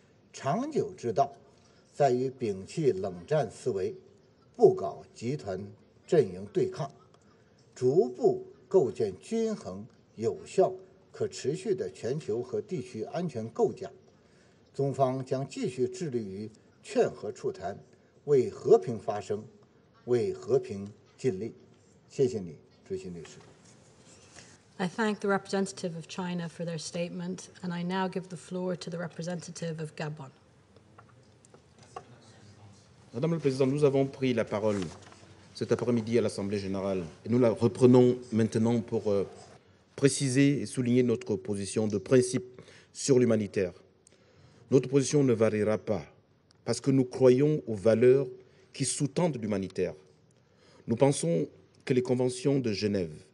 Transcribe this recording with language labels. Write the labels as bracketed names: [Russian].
[Chinese] 长久之道在于摒弃冷战思维，不搞集团阵营对抗，逐步构建均衡、有效、可持续的全球和地区安全构架。中方将继续致力于劝和促谈，为和平发声，为和平尽力。谢谢你，主席女士。 [English] I thank the representative of China for their statement, and I now give the floor to the representative of Gabon. [French] Madame la Présidente, nous avons pris la parole cet après-midi à l'Assemblée générale et nous la reprenons maintenant pour préciser et souligner notre position de principe sur l'humanitaire. Notre position ne variera pas parce que nous croyons aux valeurs qui sous-tendent l'humanitaire. Nous pensons que les conventions de Genève